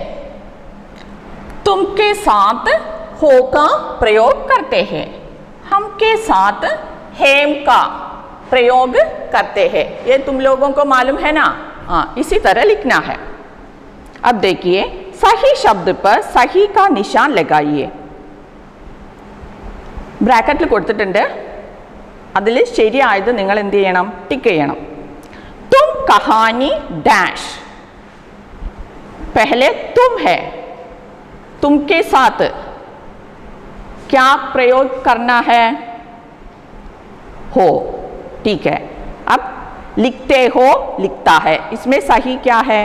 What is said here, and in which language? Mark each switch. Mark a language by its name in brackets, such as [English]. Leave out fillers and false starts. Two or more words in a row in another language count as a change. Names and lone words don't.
[Hindi] तुम के साथ हो का प्रयोग करते हैं. हम के साथ हेम का प्रयोग करते हैं। ये तुम लोगों को मालूम है ना? हाँ, इसी तरह लिखना है। अब देखिए, सही शब्द पर सही का निशान लगाइए। [Malayalam] ബ്രാക്കറ്റിൽ കൊടുത്തിട്ടുണ്ട്, അതിൽ ശരിയായത് നിങ്ങൾ എന്ത് ചെയ്യണം? ടിക്ക് ചെയ്യണം. [Hindi] तुम कहानी [Malayalam] ഡാഷ്, [Hindi] पहले तुम है, तुम के साथ क्या प्रयोग करना है? हो, ठीक है। अब लिखते हो, लिखता है, इसमें सही क्या है?